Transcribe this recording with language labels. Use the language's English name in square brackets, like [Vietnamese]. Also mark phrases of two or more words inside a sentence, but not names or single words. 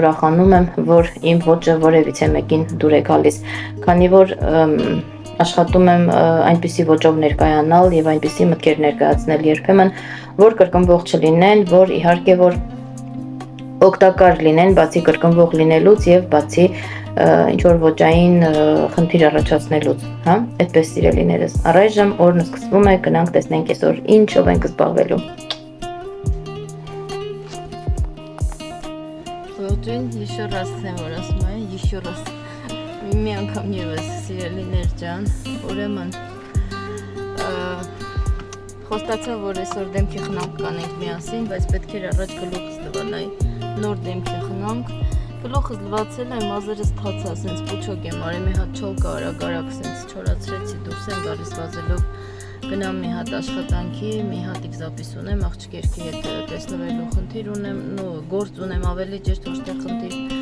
[Armenian] ուրախանում եմ, որ իմ ոճը որևիցե մեկին դուր է գալիս, քանի որ աշխատում եմ այնպիսի ոճով ներկայանալ եւ այնպիսի մտքեր ներկայացնել երբեմն, որ կրկնվող չլինեն, որ իհարկե որ օգտակար լինեն, բացի կրկնվող լինելուց եւ բացի ինչ որ ոճային խնդիր առաջացնելուց, հա, այդպես սիրելիներս, առայժմ օրն սկսվում է, գնանք տեսնենք այսօր ինչով ենք զբաղվելու։ Ողջույն, [Russian] еще раз [Armenian] եմ որ ասում եմ, [Russian] еще раз [Armenian] մի անգամ ևս սիրելիներ ջան, ուրեմն խոստացա, որ այսօր դեմքի խնամք կանենք միասին, բայց պետք էր առաջ գլուխս լվանայ, նոր դեմքի խնամք, գլուխս լվացել եմ, մազերս թացա, սենց պուչոկ եմ արի, մի հատ չոլկա արագ սենց չորացրեցի, դուրս եմ գալիս վազելով, գնամ մի հատ աշխատանքի, մի հատ իգզապիս ունեմ, աղջկերքի հետ տեսնվելու խնդիր ունեմ, գործ ունեմ ավելի ջերտ ոչտեղ խնդիր,